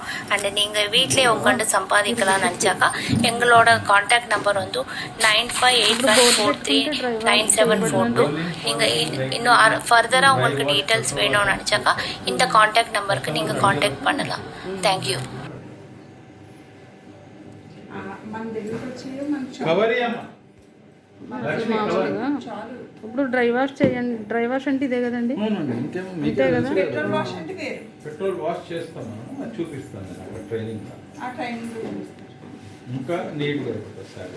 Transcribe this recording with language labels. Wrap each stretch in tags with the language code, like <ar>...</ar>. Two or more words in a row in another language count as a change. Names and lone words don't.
<ta>அண்டு நீங்கள் வீட்டிலே உட்காந்து சம்பாதிக்கலாம்னு நினச்சாக்கா எங்களோட</ta> <en>contact number</en> <ta>வந்து 9581439742. நீங்கள் இன்னும் ஃபர்தராக உங்களுக்கு டீட்டெயில்ஸ் வேணும்னு நினச்சாக்கா இந்த</ta> <en>contact numberக்கு</en> <ta>நீங்கள் காண்டாக்ட் பண்ணலாம்.</ta> <en>Thank you.</en> <te>మామూలుగా ఇప్పుడు</te> <en>dry wash</en> <te>చేయండి.</te> <en>dry wash</en> <te>అంటే ఇదే కదండి? అంతే కదా.</te> <en>petrol wash</en> <te>చేస్తాను, అది చూపిస్తాను ట్రైనింగ్. ఇంకా నీట్గా అయిపోతుంది సారీ.</te>